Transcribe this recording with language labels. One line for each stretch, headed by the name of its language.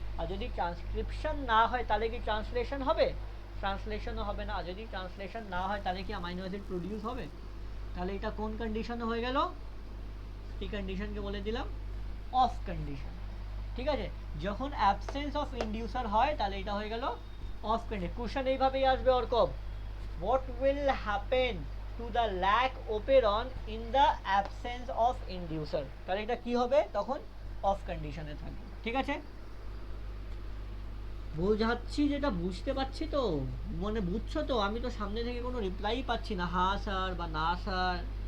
Bangla: আর যদি ট্রান্সক্রিপশন না হয় তাহলে কি ট্রান্সলেশন হবে? ট্রান্সলেশনও হবে না। আর যদি ট্রান্সলেশন না হয় তাহলে কি অ্যামাইনো অ্যাসিড প্রডিউস হবে? তাহলে এটা কোন কন্ডিশনে হয়ে গেল? এই কন্ডিশনকে বলে দিলাম অফ কন্ডিশন। ঠিক আছে, যখন অ্যাবসেন্স অফ ইনডিউসার হয় তাহলে এটা হয়ে গেল অফ কন্ডিশন। কোশ্চেন এইভাবেই আসবে
English: অর্কব, what will happen to the lac operon in the absence of inducer?
Bangla: তাহলে এটা কি হবে, তখন অফ কন্ডিশনে থাকবে। ঠিক আছে, বোঝাচ্ছি যেটা বুঝতে পারছি তো, মানে বুঝছো তো? আমি তো সামনে থেকে কোনো রিপ্লাই পাচ্ছি না, হ্যাঁ স্যার বা না স্যার।